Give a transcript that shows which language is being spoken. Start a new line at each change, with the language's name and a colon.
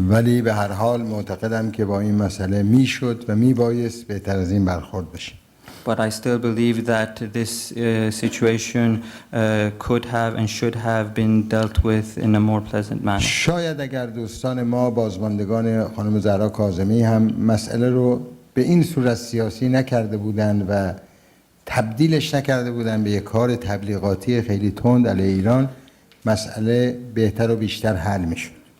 Persian: ولی به هر حال معتقدم که با این مسئله میشد و میبایست بهتر از این برخورد بشه.
English: But I still believe that this situation could have and should have been dealt with in a more pleasant manner.
Persian: شاید اگر دوستان ما بازماندگان خانم زهرا کاظمی هم مسئله رو به این صورت سیاسی نکرده بودند و تبدیلش نکرده بودند به یک کار تبلیغاتی خیلی تند علیه ایران، مسئله بهتر و بیشتر حل میشد.